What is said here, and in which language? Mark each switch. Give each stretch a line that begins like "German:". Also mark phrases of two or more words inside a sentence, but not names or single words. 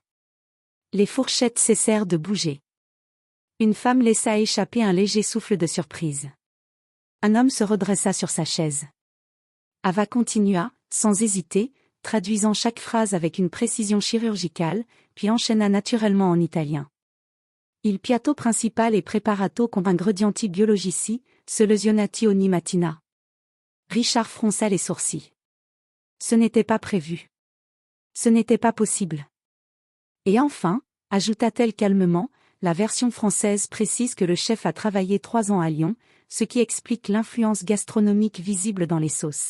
French: Les fourchettes cessèrent de bouger. Une femme laissa échapper un léger souffle de surprise. Un homme se redressa sur sa chaise. Ava continua, sans hésiter, traduisant chaque phrase avec une précision chirurgicale, puis enchaîna naturellement en italien.
Italian: Il piatto principal e preparato con ingredienti biologici, se lesionati ogni mattina.
French: Richard fronça les sourcils. Ce n'était pas prévu. Ce n'était pas possible. Et enfin, ajouta-t-elle calmement, la version française précise que le chef a travaillé 3 ans à Lyon, ce qui explique l'influence gastronomique visible dans les sauces.